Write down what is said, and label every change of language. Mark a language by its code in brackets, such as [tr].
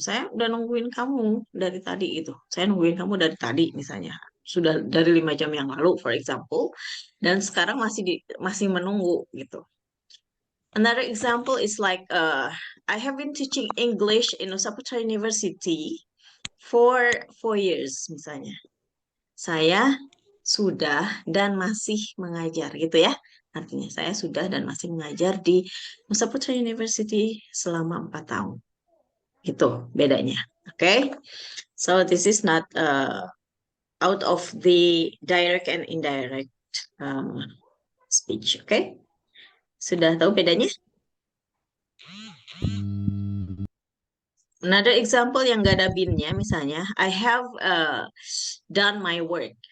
[id] Saya udah nungguin kamu dari tadi itu. Saya nungguin kamu dari tadi misalnya. Sudah dari 5 jam yang lalu, [en] for example. [id] Dan sekarang masih menunggu gitu. [en] Another example is like, I have been teaching English in Nusa Putra University for 4 years [id] misalnya. Saya sudah dan masih mengajar gitu ya. Artinya saya sudah dan masih mengajar di Nusa Putra University selama 4 tahun. Itu bedanya. Oke. [en] So this is not out of the direct and indirect speech. [id] Oke. Sudah tahu bedanya? [en] Another example [id] yang gak ada binnya, misalnya, [en] I have done my work.